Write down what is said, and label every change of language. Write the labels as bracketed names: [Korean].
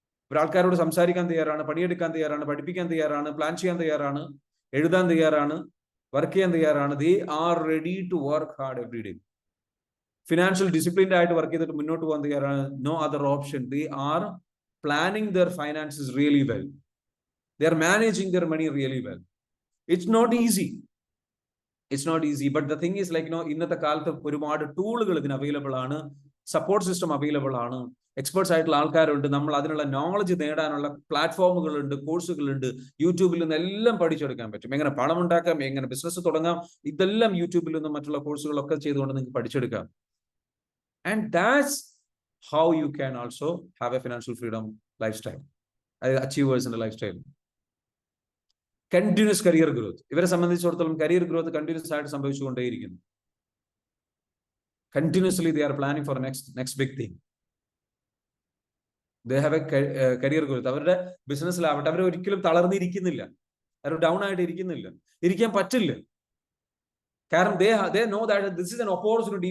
[Malayalam] ഒരാൾക്കാരോട് സംസാരിക്കാൻ തയ്യാറാണ്, പണിയെടുക്കാൻ തയ്യാറാണ്, പഠിപ്പിക്കാൻ തയ്യാറാണ്, പ്ലാൻ ചെയ്യാൻ തയ്യാറാണ്, എഴുതാൻ തയ്യാറാണ്, വർക്ക് ചെയ്യാൻ തയ്യാറാണ്. [English] They are ready to work hard every day. [Malayalam] Financial disciplined ആയിട്ട് വർക്ക് ചെയ്തിട്ട് മുന്നോട്ട് പോകാൻ തയ്യാറാണ്. [English] No other option. They are planning their finances really well. They are managing their money really well. It's not easy. It's not easy. But the thing is, like, [Malayalam] ഇന്നത്തെ കാലത്ത് ഒരുപാട് ടൂളുകൾ ഇതിന് അവൈലബിൾ ആണ്. സപ്പോർട്ട് സിസ്റ്റം അവൈലബിൾ ആണ്. Experts ആയിട്ടുള്ള ആൾക്കാരുണ്ട്. നമ്മൾ അതിനുള്ള നോളജ് നേടാനുള്ള പ്ലാറ്റ്ഫോമുകളുണ്ട്, കോഴ്സുകളുണ്ട്. യൂട്യൂബിൽ നിന്ന് എല്ലാം പഠിച്ചെടുക്കാൻ പറ്റും. എങ്ങനെ പണം ഉണ്ടാക്കാം, എങ്ങനെ ബിസിനസ് തുടങ്ങാം, ഇതെല്ലാം യൂട്യൂബിൽ നിന്നും മറ്റുള്ള കോഴ്സുകളൊക്കെ ചെയ്തുകൊണ്ട് നിങ്ങൾക്ക് പഠിച്ചെടുക്കാം. [English] and that's how you can also have a financial freedom life style, [Malayalam] അതായത് അച്ചീവേഴ്സിന്റെ life style. Continuous career growth. ഇവരെ സംബന്ധിച്ചിടത്തോളം കരിയർ ഗ്രോത്ത് കണ്ടിന്യൂസ് ആയിട്ട് സംഭവിച്ചുകൊണ്ടേയിരിക്കുന്നു. [English] Continuously they are planning for next big thing. They have a career growth. [Malayalam] അവരുടെ ബിസിനസ്സിലാവട്ടെ, അവർ ഒരിക്കലും തളർന്നിരിക്കുന്നില്ല, അവർ down ആയിട്ട് ഇരിക്കുന്നില്ല, ഇരിക്കാൻ പറ്റില്ല. [English] കാരണം they know that this is an opportunity.